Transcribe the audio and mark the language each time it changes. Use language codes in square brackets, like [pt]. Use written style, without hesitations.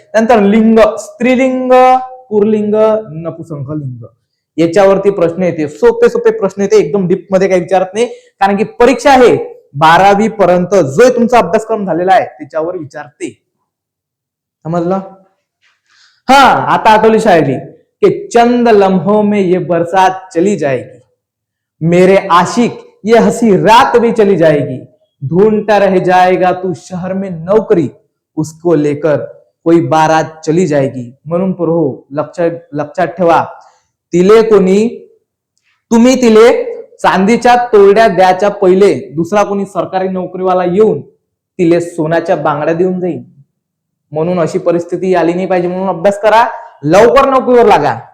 [mr] त्यानंतर लिंग, स्त्रीलिंग, पुरलिंग, नपुसंकलिंग, याच्यावरती प्रश्न येते. सोपे प्रश्न येते, एकदम डीप मध्ये काही विचारत नाही. कारण की परीक्षा आहे 12वी पर्यंत जो तुमचा अभ्यासक्रम झालेला आहे त्याच्यावर विचारते. समजलं. हाँ, आता आठवली शायरी कि [hi] चंद लम्हों में ये बरसात चली जाएगी, [mr] मेरे आशिक ये हंसी रात भी चली जाएगी, ढूंढता रह जाएगा तू शहर में नौकरी, उसको लेकर कोई बारात चली जाएगी. म्हणून प्रभू लक्षात लक्षात ठेवा, तिले कोणी तुम्ही तिले चांदीच्या तोरड्या द्याच्या पहिले दुसरा कोणी सरकारी नोकरीवाला येऊन तिले सोन्याच्या बांगड्या देऊन जाईल. म्हणून अशी परिस्थिती आली नाही पाहिजे. म्हणून अभ्यास करा, लवकर नोकरीवर लागा.